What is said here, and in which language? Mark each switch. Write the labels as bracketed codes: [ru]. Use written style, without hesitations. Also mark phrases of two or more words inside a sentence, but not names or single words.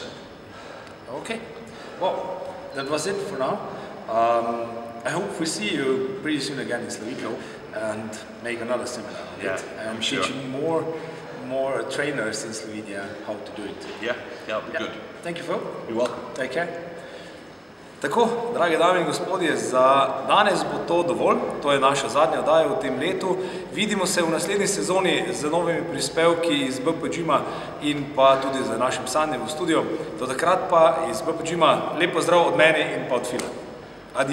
[en] Okay, well, that was it for now. I hope we see you pretty soon again in Slovenia and make another seminar on it, and teach more trainers in Slovenia how to do it. Yeah, that'll be good. Thank you, Phil. You're welcome. Take care. [sl] Tako, drage dame in gospodje, za danes bo to dovolj. To je naša zadnja oddaja v tem letu. Vidimo se v naslednji sezoni z novimi prispevki iz BPGIM-a in pa tudi z našim Sanjem v studiu. Do takrat pa iz BPGIM-a lep pozdrav od mene in pa od Fila.